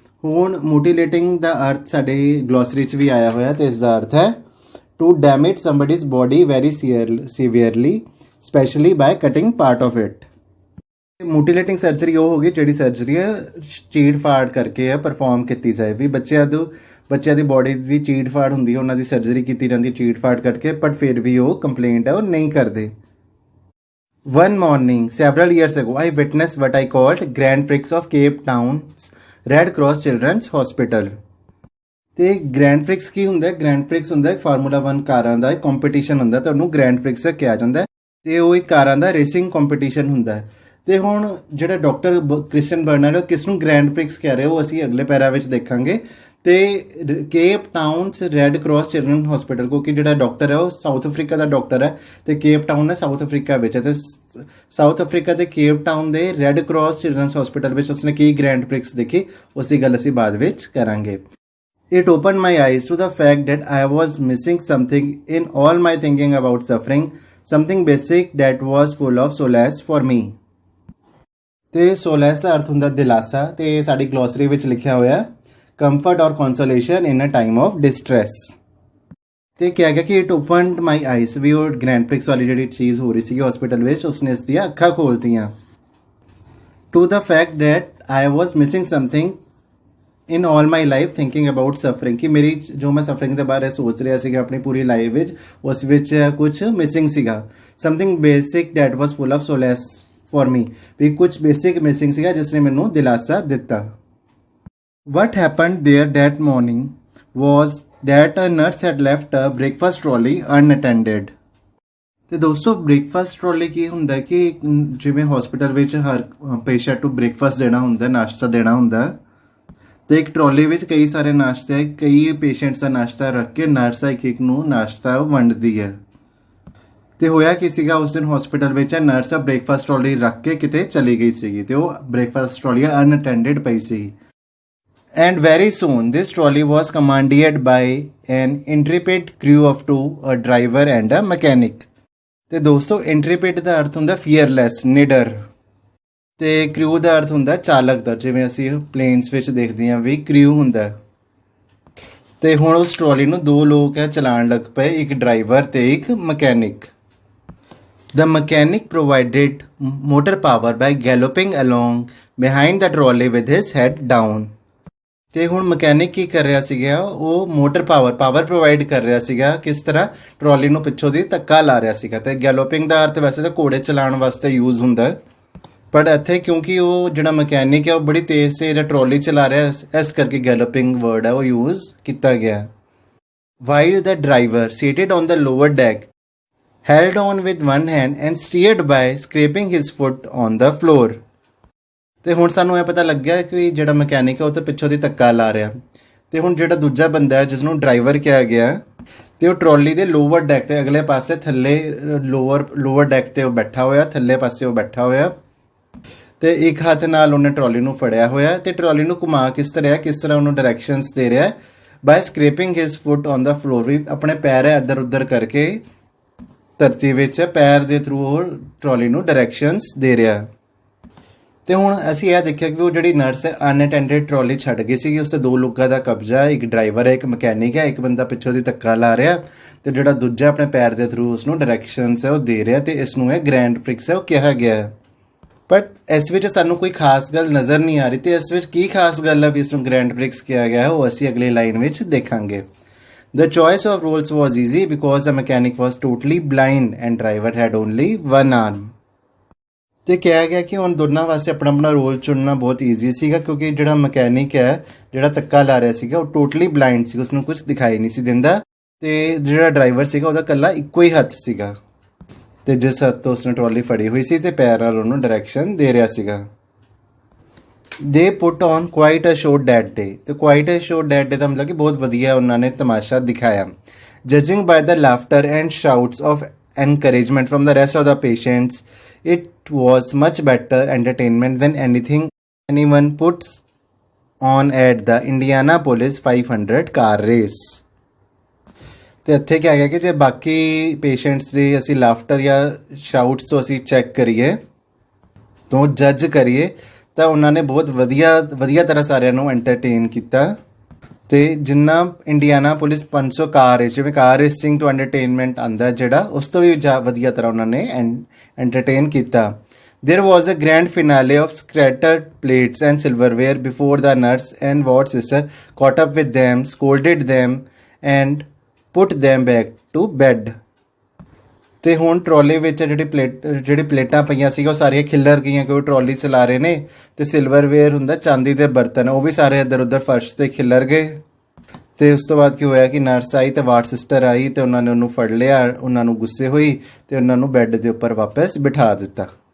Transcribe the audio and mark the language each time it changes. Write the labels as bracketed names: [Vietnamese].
[Punjabi] ਹੁਣ ਮੂਟੀਲੇਟਿੰਗ ਦਾ ਅਰਥ ਸਾਡੇ ਗਲੋਸਰੀ 'ਚ ਵੀ ਆਇਆ ਹੋਇਆ, ਤੇ ਇਸ ਦਾ ਅਰਥ ਹੈ [English] To damage somebody's body very severely specially by cutting part of it. [Punjabi] ਮੂਟੀਲੇਟਿੰਗ surgery ਉਹ ਹੋ ਗਈ ਜਿਹੜੀ ਸਰਜਰੀ ਹੈ ਚੀੜ ਫਾੜ ਕਰਕੇ ਹੈ ਪਰਫਾਰਮ ਕੀਤੀ ਜਾਏ। ਵੀ ਬੱਚਿਆਂ ਦੀ ਬੋਡੀ ਦੀ ਚੀੜ ਫਾੜ ਹੁੰਦੀ ਹੈ, ਉਹਨਾਂ ਦੀ ਸਰਜਰੀ ਕੀਤੀ ਜਾਂਦੀ ਹੈ ਚੀੜ ਫਾੜ ਕਰਕੇ, ਬਟ ਫਿਰ ਵੀ ਉਹ ਕੰਪਲੇਂਟ ਹੈ ਉਹ ਨਹੀਂ ਕਰਦੇ। [English] One morning, several years ago, I witnessed what I called Grand Prix of Cape Town's Red Cross Children's Hospital. [Punjabi] ਤੇ ਗ੍ਰੈਂਡ ਪ੍ਰਿਕਸ ਕੀ ਹੁੰਦਾ ਹੈ? ਗ੍ਰੈਂਡ ਪ੍ਰਿਕਸ ਹੁੰਦਾ ਹੈ ਫਾਰਮੂਲਾ 1 ਕਾਰਾਂ ਦਾ ਇੱਕ ਕੰਪੀਟੀਸ਼ਨ ਹੁੰਦਾ, ਤੇ ਉਹਨੂੰ ਗ੍ਰੈਂਡ ਪ੍ਰਿਕਸ ਕਿਹਾ ਜਾਂਦਾ ਹੈ, ਤੇ ਉਹ ਇੱਕ ਕਾਰਾਂ ਦਾ ਰੇਸਿੰਗ ਕੰਪੀਟੀਸ਼ਨ ਹੁੰਦਾ ਹੈ। ਤੇ ਹੁਣ ਜਿਹੜਾ ਡਾਕਟਰ ਕ੍ਰਿਸਟੀਅਨ ਬਰਨਰ ਕਿਸ ਨੂੰ ਗ੍ਰੈਂਡ ਪ੍ਰਿਕਸ ਕਹਿ ਰਹੇ ਉਹ ਅਸੀਂ ਅਗਲੇ ਪੈਰਾ ਵਿੱਚ ਦੇਖਾਂਗੇ। ਤੇ cape towns red cross children hospital, ਕਿਉਂਕਿ ਜਿਹੜਾ ਡਾਕਟਰ ਹੈ ਉਹ ਸਾਊਥ ਅਫਰੀਕਾ ਦਾ ਡਾਕਟਰ ਹੈ, ਤੇ ਕੇਪ ਟਾਊਨ ਹੈ ਸਾਊਥ ਅਫਰੀਕਾ ਵਿੱਚ, ਤੇ ਸਾਊਥ ਅਫਰੀਕਾ ਤੇ ਕੇਪ ਟਾਊਨ ਦੇ ਰੈੱਡ ਕ੍ਰਾਸ ਚਿਲਡਰਨਸ ਹਸਪੀਟਲ ਵਿੱਚ ਉਸਨੇ ਕੀ ਗ੍ਰੈਂਡ ਪ੍ਰਿਕਸ ਦੇਖੀ, ਉਸ ਦੀ ਗੱਲ ਅਸੀਂ ਬਾਅਦ ਵਿੱਚ ਕਰਾਂਗੇ। [English] It opened my eyes to the fact that I was missing something in all my thinking about suffering, something basic that was full of solace for me. [Punjabi] ਤੇ solace ਦਾ ਅਰਥ ਹੁੰਦਾ ਦਿਲਾਸਾ, ਤੇ ਸਾਡੀ ਗਲੋਸਰੀ ਵਿੱਚ ਲਿਖਿਆ ਹੋਇਆ [English] comfort or consolation in a time of distress। [Punjabi] ਤੇ ਕਿਹਾ ਗਿਆ ਕਿ [English] it opened my eyes, [Punjabi] ਵੀ ਉਹ ਗ੍ਰੈਂਡ ਪ੍ਰਿਕਸ ਵਾਲੀ ਜਿਹੜੀ ਚੀਜ਼ ਹੋ ਰਹੀ ਸੀ ਹਸਪੀਟਲ ਵਿੱਚ ਉਸਨੇ ਇਸ ਦੀਆਂ ਅੱਖਾਂ ਖੋਲਤੀਆਂ। [English] To the fact that I was missing something in all my life thinking about suffering, [Punjabi] ਕਿ ਮੇਰੀ ਜੋ ਮੈਂ ਸਫਰਿੰਗ ਦੇ ਬਾਰੇ ਸੋਚ ਰਿਹਾ ਸੀਗਾ ਆਪਣੀ ਪੂਰੀ ਲਾਈਫ ਵਿੱਚ, ਉਸ ਵਿੱਚ ਕੁਝ ਮਿਸਿੰਗ ਸੀਗਾ। [English] something basic that was full of solace for me, [Punjabi] ਵੀ ਕੁਝ ਬੇਸਿਕ ਮਿਸਿੰਗ ਸੀਗਾ ਜਿਸ ਨੇ ਮੈਨੂੰ ਦਿਲਾਸਾ ਦਿੱਤਾ। [English] what happened there that morning was that a nurse had left a breakfast trolley unattended। [Punjabi] ਤੇ ਦੋਸਤੋ ਬ੍ਰੇਕਫਾਸਟ ਟਰੋਲੀ ਕੀ ਹੁੰਦਾ ਕਿ ਜਿਵੇਂ ਹਸਪੀਟਲ ਵਿੱਚ ਹਰ ਪੇਸ਼ੈਂਟ ਨੂੰ ਬ੍ਰੇਕਫਾਸਟ ਦੇਣਾ ਹੁੰਦਾ, ਨਾਸ਼ਤਾ ਦੇਣਾ ਹੁੰਦਾ, ਤੇ ਇੱਕ ਟਰੋਲੀ ਵਿੱਚ ਕਈ ਸਾਰੇ ਨਾਸ਼ਤੇ, ਕਈ ਪੇਸ਼ੈਂਟਸ ਦਾ ਨਾਸ਼ਤਾ ਰੱਖ ਕੇ ਨਰਸ ਇੱਕ ਨੂੰ ਨਾਸ਼ਤਾ ਵੰਡਦੀ ਹੈ। ਤੇ ਹੋਇਆ ਕੀ ਸੀਗਾ ਉਸ ਦਿਨ ਹਸਪੀਟਲ ਵਿੱਚ ਨਰਸ ਬ੍ਰੇਕਫਾਸਟ ਟਰੋਲੀ ਰੱਖ ਕੇ ਕਿਤੇ ਚਲੀ ਗਈ ਸੀਗੀ, ਤੇ ਉਹ ਬ੍ਰੇਕਫਾਸਟ ਟਰੋਲੀ ਅਨਅਟੈਂਡਡ ਪਈ ਸੀ। [English] And very soon this trolley was commanded by an intrepid crew of 2, a driver and a mechanic। [Punjabi] ਤੇ ਦੋਸਤੋ ਇੰਟਰਪਿਡ ਦਾ ਅਰਥ ਹੁੰਦਾ ਫੀਅਰਲੈਸ, ਨਿਡਰ, ਤੇ ਕ੍ਰਿਊ ਦਾ ਅਰਥ ਹੁੰਦਾ ਚਾਲਕ ਦਾ, ਜਿਵੇਂ ਅਸੀਂ ਪਲੇਨਸ ਵਿੱਚ ਦੇਖਦੇ ਹਾਂ ਵੀ ਕ੍ਰਿਊ ਹੁੰਦਾ। ਤੇ ਹੁਣ ਉਸ ਟਰੋਲੀ ਨੂੰ ਦੋ ਲੋਕ ਹੈ ਚਲਾਉਣ ਲੱਗ ਪਏ, ਇੱਕ ਡਰਾਈਵਰ ਤੇ ਇੱਕ mechanic. [English] The mechanic provided motor power by galloping along behind the trolley with his head down। [Punjabi] ਤੇ ਹੁਣ ਮਕੈਨਿਕ ਕੀ ਕਰ ਰਿਹਾ ਸੀਗਾ, ਉਹ ਮੋਟਰ ਪਾਵਰ ਪ੍ਰੋਵਾਈਡ ਕਰ ਰਿਹਾ ਸੀਗਾ, ਕਿਸ ਤਰ੍ਹਾਂ? ਟਰੋਲੀ ਨੂੰ ਪਿੱਛੋਂ ਦੀ ਧੱਕਾ ਲਾ ਰਿਹਾ ਸੀਗਾ। ਤੇ ਗੈਲੋਪਿੰਗ ਦਾ ਅਰਥ ਵੈਸੇ ਤਾਂ ਘੋੜੇ ਚਲਾਉਣ ਵਾਸਤੇ ਯੂਜ਼ ਹੁੰਦਾ, ਪਰ ਇੱਥੇ ਕਿਉਂਕਿ ਉਹ ਜਿਹੜਾ ਮਕੈਨਿਕ ਹੈ ਉਹ ਬੜੀ ਤੇਜ਼ ਸੇ ਟਰੋਲੀ ਚਲਾ ਰਿਹਾ, ਇਸ ਕਰਕੇ ਗੈਲੋਪਿੰਗ ਵਰਡ ਹੈ ਉਹ ਯੂਜ਼ ਕੀਤਾ ਗਿਆ। [English] While the driver seated on the lower deck held on with one hand and steered by scraping his foot on the floor। [Punjabi] ਤੇ ਹੁਣ ਸਾਨੂੰ ਇਹ ਪਤਾ ਲੱਗਿਆ ਕਿ ਜਿਹੜਾ ਮਕੈਨਿਕ ਹੈ ਉਹ ਤਾਂ ਪਿੱਛੋਂ ਦੀ ਧੱਕਾ ਲਾ ਰਿਹਾ, ਤੇ ਹੁਣ ਜਿਹੜਾ ਦੂਜਾ ਬੰਦਾ ਹੈ ਜਿਸ ਨੂੰ ਡਰਾਈਵਰ ਕਿਹਾ ਗਿਆ, ਤੇ ਉਹ ਟਰੋਲੀ ਦੇ ਲੋਅਰ ਡੈਕ ਤੇ ਅਗਲੇ ਪਾਸੇ ਥੱਲੇ ਲੋਅਰ ਡੈਕ ਤੇ ਉਹ ਬੈਠਾ ਹੋਇਆ, ਥੱਲੇ ਪਾਸੇ ਉਹ ਬੈਠਾ ਹੋਇਆ, ਤੇ ਇੱਕ ਹੱਥ ਨਾਲ ਉਹਨੇ ਟਰੋਲੀ ਨੂੰ ਫੜਿਆ ਹੋਇਆ, ਤੇ ਟਰੋਲੀ ਨੂੰ ਘੁਮਾ ਕਿਸ ਤਰ੍ਹਾਂ ਉਹਨੂੰ ਡਾਇਰੈਕਸ਼ਨਸ ਦੇ ਰਿਹਾ [English] by scraping his foot on the floor, [Punjabi] ਵੀ ਆਪਣੇ ਪੈਰ ਇੱਧਰ ਉੱਧਰ ਕਰਕੇ ਧਰਤੀ ਵਿੱਚ ਪੈਰ ਦੇ ਥਰੂ ਉਹ ਟਰੋਲੀ ਨੂੰ ਡਾਇਰੈਕਸ਼ਨਸ ਦੇ ਰਿਹਾ। ਤੇ ਹੁਣ ਅਸੀਂ ਇਹ ਦੇਖਿਆ ਕਿ ਉਹ ਜਿਹੜੀ ਨਰਸ ਹੈ ਅਨਅਟੈਂਡਡ ਟਰੋਲੀ ਛੱਡ ਗਈ ਸੀਗੀ, ਉਸ 'ਤੇ ਦੋ ਲੋਕਾਂ ਦਾ ਕਬਜ਼ਾ, ਇੱਕ ਡਰਾਈਵਰ ਹੈ, ਇੱਕ ਮਕੈਨਿਕ ਹੈ, ਇੱਕ ਬੰਦਾ ਪਿੱਛੋਂ ਦੀ ਧੱਕਾ ਲਾ ਰਿਹਾ, ਤੇ ਜਿਹੜਾ ਦੂਜਾ ਆਪਣੇ ਪੈਰ ਦੇ ਥਰੂ ਉਸਨੂੰ ਡਾਇਰੈਕਸ਼ਨਸ ਹੈ ਉਹ ਦੇ ਰਿਹਾ, ਤੇ ਇਸ ਨੂੰ ਇਹ ਗ੍ਰੈਂਡ ਪ੍ਰਿਕਸ ਹੈ ਉਹ ਕਿਹਾ ਗਿਆ। ਬਟ ਇਸ ਵਿੱਚ ਸਾਨੂੰ ਕੋਈ ਖਾਸ ਗੱਲ ਨਜ਼ਰ ਨਹੀਂ ਆ ਰਹੀ, ਤੇ ਇਸ ਵਿੱਚ ਕੀ ਖਾਸ ਗੱਲ ਹੈ ਵੀ ਇਸ ਨੂੰ ਗ੍ਰੈਂਡ ਪ੍ਰਿਕਸ ਕਿਹਾ ਗਿਆ ਉਹ ਅਸੀਂ ਅਗਲੀ ਲਾਈਨ ਵਿੱਚ ਦੇਖਾਂਗੇ। [English] The choice of roles was easy because the mechanic was totally blind and driver had only one arm। [Punjabi] ਤੇ ਕਿਹਾ ਗਿਆ ਕਿ ਹੁਣ ਦੋਨਾਂ ਵਾਸਤੇ ਆਪਣਾ ਆਪਣਾ ਰੋਲ ਚੁਣਨਾ ਬਹੁਤ ਈਜ਼ੀ ਸੀਗਾ, ਕਿਉਂਕਿ ਜਿਹੜਾ ਮਕੈਨਿਕ ਹੈ ਜਿਹੜਾ ਧੱਕਾ ਲਾ ਰਿਹਾ ਸੀਗਾ ਉਹ ਟੋਟਲੀ ਬਲਾਈਂਡ ਸੀ, ਉਸਨੂੰ ਕੁਝ ਦਿਖਾਈ ਨਹੀਂ ਸੀ ਦਿੰਦਾ, ਤੇ ਜਿਹੜਾ ਡਰਾਈਵਰ ਸੀਗਾ ਉਹਦਾ ਇਕੱਲਾ ਇੱਕੋ ਹੀ ਹੱਥ ਸੀਗਾ, ਤੇ ਜਿਸ ਹੱਥ ਤੋਂ ਉਸਨੇ ਟਰੋਲੀ ਫੜੀ ਹੋਈ ਸੀ ਤੇ ਪੈਰ ਨਾਲ ਉਹਨੂੰ ਡਾਇਰੈਕਸ਼ਨ ਦੇ ਰਿਹਾ ਸੀਗਾ। [English] They put on quite a show that day. [Punjabi] ਤੇ [English] quite a show that day [Punjabi] ਦਾ ਮਤਲਬ ਕਿ ਬਹੁਤ ਵਧੀਆ ਉਹਨਾਂ ਨੇ ਤਮਾਸ਼ਾ ਦਿਖਾਇਆ। [English] Judging by the laughter and shouts of encouragement from the rest of the patients, it was much better entertainment than anything anyone puts on at the Indianapolis 500 car race। [Punjabi] ਤੇ ਇੱਥੇ ਕਿਹਾ ਗਿਆ ਕਿ ਜੇ ਬਾਕੀ ਪੇਸ਼ੈਂਟਸ ਦੀ ਅਸੀਂ ਲਾਫਟਰ ਜਾਂ ਸ਼ਾਊਟਸ ਤੋਂ ਅਸੀਂ ਚੈੱਕ ਕਰੀਏ ਤੋਂ ਜੱਜ ਕਰੀਏ ਤਾਂ ਉਹਨਾਂ ਨੇ ਬਹੁਤ ਵਧੀਆ ਤਰ੍ਹਾਂ ਸਾਰਿਆਂ ਨੂੰ ਐਂਟਰਟੇਨ ਕੀਤਾ। ਤੇ ਜਿੰਨਾ ਇੰਡੀਆਨਾ ਪੁਲਿਸ 500 ਕਾਰ ਰੇਸ, ਜਿਵੇਂ ਕਾਰ ਰੇਸਿੰਗ ਤੋਂ ਐਂਟਰਟੇਨਮੈਂਟ ਆਉਂਦਾ ਜਿਹੜਾ, ਉਸ ਤੋਂ ਵੀ ਵਧੀਆ ਤਰ੍ਹਾਂ ਉਹਨਾਂ ਨੇ ਐਂਟਰਟੇਨ ਕੀਤਾ। [English] There was a grand finale of scattered plates and silverware before the nurse and ward sister caught up with them, scolded them and put them back to bed। [Punjabi] ਤੇ ਹੁਣ ਟਰਾਲੀ ਵਿੱਚ ਜਿਹੜੀ ਪਲੇਟਾਂ ਪਈਆਂ ਸੀਗਾ ਉਹ ਸਾਰੀਆਂ ਖਿੱਲਰ ਗਈਆਂ ਕਿਉਂਕਿ ਟਰਾਲੀ ਚਲਾ ਰਹੇ ਨੇ। ਤੇ ਸਿਲਵਰਵੇਅਰ ਹੁੰਦਾ ਚਾਂਦੀ ਦੇ ਬਰਤਨ, ਉਹ ਵੀ ਸਾਰੇ ਇੱਧਰ ਉੱਧਰ ਫਰਸ਼ 'ਤੇ ਖਿੱਲਰ ਗਏ। ਤੇ ਉਸ ਤੋਂ ਬਾਅਦ ਕੀ ਹੋਇਆ ਕਿ ਨਰਸ ਆਈ ਤੇ ਵਾਰਡ ਸਿਸਟਰ ਆਈ ਤੇ ਉਹਨਾਂ ਨੇ ਉਹਨੂੰ ਫੜ ਲਿਆ, ਉਹਨਾਂ ਨੂੰ ਗੁੱਸੇ ਹੋਈ ਤੇ ਉਹਨਾਂ ਨੂੰ ਬੈੱਡ ਦੇ ਉੱਪਰ ਵਾਪਸ ਬਿਠਾ ਦਿੱਤਾ।